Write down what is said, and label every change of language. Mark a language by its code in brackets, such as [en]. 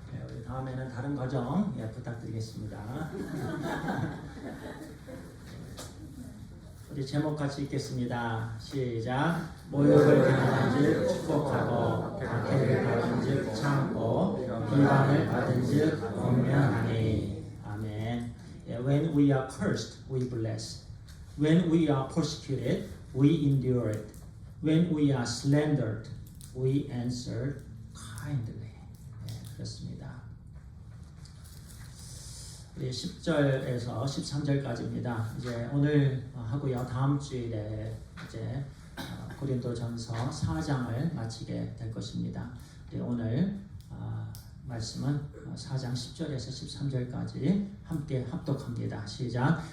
[ko] 우리 다음에는 다른 과정 부탁드리겠습니다. 우리 제목 같이 읽겠습니다. 시작. 모욕을 당한즉 축복하고 박해를 받은즉 참고 비방을 받은즉 권면하니. 아멘. [en] When we are cursed, we bless. When we are persecuted, we endure it. When we are slandered, we answer kindly. [ko] 그렇습니다. 우리 10절에서 13절까지입니다. 이제 오늘 하고요. 다음 주일에 이제 고린도전서 4장을 마치게 될 것입니다. 오늘 말씀은 4장 10절에서 13절까지 함께 합독합니다. 시작.